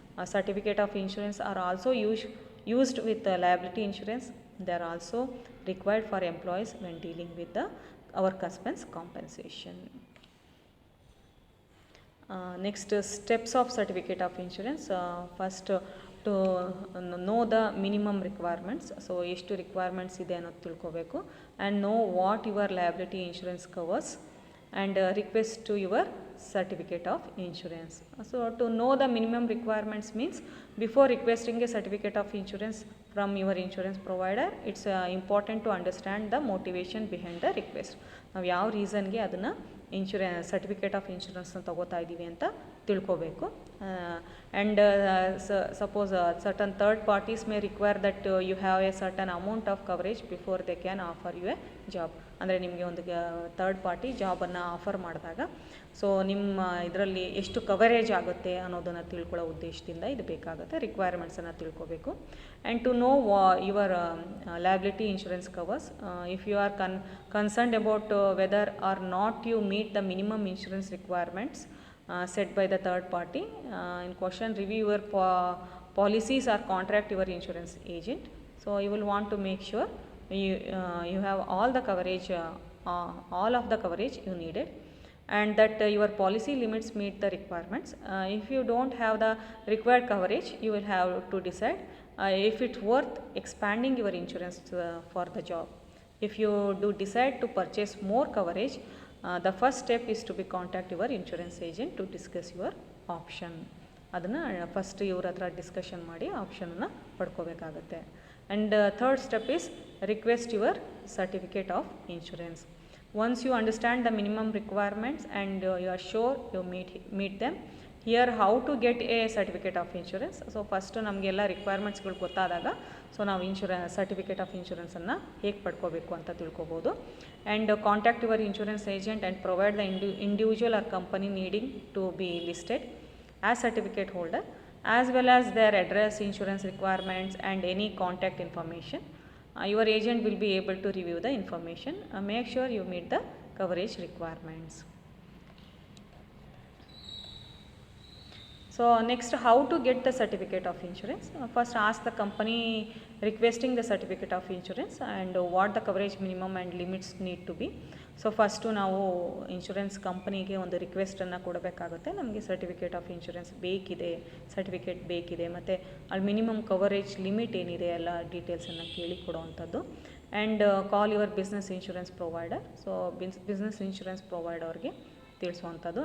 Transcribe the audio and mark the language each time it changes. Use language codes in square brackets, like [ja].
[en] A certificate of insurance are also used with liability insurance. They are also required for employees when dealing with the workers' compensation. Next steps of certificate of insurance. First to know the minimum requirements. So [kn] ಎಷ್ಟು requirements ಇದೆ ಅನ್ನೋದು ತಿಳ್ಕೋಬೇಕು. [en] And know what your liability insurance covers and request to your certificate of insurance. So to know the minimum requirements means before requesting a certificate of insurance from your insurance provider, it's important to understand the motivation behind the request. [kn] ನಾವು ಯಾವ ರೀಸನ್ಗೆ ಅದನ್ನು certificate of ಇನ್ಶೂರೆನ್ಸ್ನ ತಗೋತಾ ಇದ್ದೀವಿ ಅಂತ ತಿಳ್ಕೋಬೇಕು. [en] And suppose certain third parties may require that you have a certain amount of coverage before they can offer you a job. [kn] ಅಂದರೆ ನಿಮಗೆ ಒಂದು ಥರ್ಡ್ ಪಾರ್ಟಿ ಜಾಬನ್ನು ಆಫರ್ ಮಾಡಿದಾಗ ಸೊ ನಿಮ್ಮ ಇದರಲ್ಲಿ ಎಷ್ಟು ಕವರೇಜ್ ಆಗುತ್ತೆ ಅನ್ನೋದನ್ನು ತಿಳ್ಕೊಳ್ಳೋ ಉದ್ದೇಶದಿಂದ ಇದು ಬೇಕಾಗುತ್ತೆ. ರಿಕ್ವೈರ್ಮೆಂಟ್ಸನ್ನು ತಿಳ್ಕೋಬೇಕು. [en] And to know your liability insurance covers. If you are concerned about whether or not you meet the minimum insurance requirements set by the third party in question, review your policies or contract your insurance agent. So you will want to make sure you have all the coverage, all of the coverage you needed, and that your policy limits meet the requirements. If you don't have the required coverage, you will have to decide if it's worth expanding your insurance for the job. If you do decide to purchase more coverage, the first step is to be contact your insurance agent to discuss your option. [kn] ಅದನ್ನು first ಇವ್ರ ಹತ್ರ discussion ಮಾಡಿ ಆಪ್ಷನನ್ನು ಪಡ್ಕೋಬೇಕಾಗತ್ತೆ. [en] And third step is request your certificate of insurance. Once you understand the minimum requirements and you are sure you meet them, here how to get a certificate of insurance. [kn] So first ನಮಗೆಲ್ಲ ರಿಕ್ವೈರ್ಮೆಂಟ್ಸ್ಗಳು ಗೊತ್ತಾದಾಗ so ನಾವು certificate of ಇನ್ಶೂರೆನ್ಸನ್ನು ಹೇಗೆ ಪಡ್ಕೋಬೇಕು ಅಂತ ತಿಳ್ಕೊಬೋದು. [en] And contact your insurance agent and provide the individual or company needing to be listed as certificate holder, as well as their address, insurance requirements and any contact information. Your agent will be able to review the information. Make sure you meet the coverage requirements. So next, how to get the certificate of insurance. First, ask the company requesting the certificate of insurance and what the coverage minimum and limits need to be. [kn] So first ನಾವು insurance ಕಂಪನಿಗೆ ಒಂದು ರಿಕ್ವೆಸ್ಟನ್ನು ಕೊಡಬೇಕಾಗುತ್ತೆ. ನಮಗೆ certificate of insurance certificate ಬೇಕಿದೆ ಮತ್ತು ಅಲ್ಲಿ minimum coverage limit ಏನಿದೆ ಎಲ್ಲ ಡೀಟೇಲ್ಸನ್ನು ಕೇಳಿ ಕೊಡೋವಂಥದ್ದು. [en] And call your business insurance provider. [kn] So business insurance ಪ್ರೊವೈಡರ್ಗೆ ತಿಳಿಸುವಂಥದ್ದು.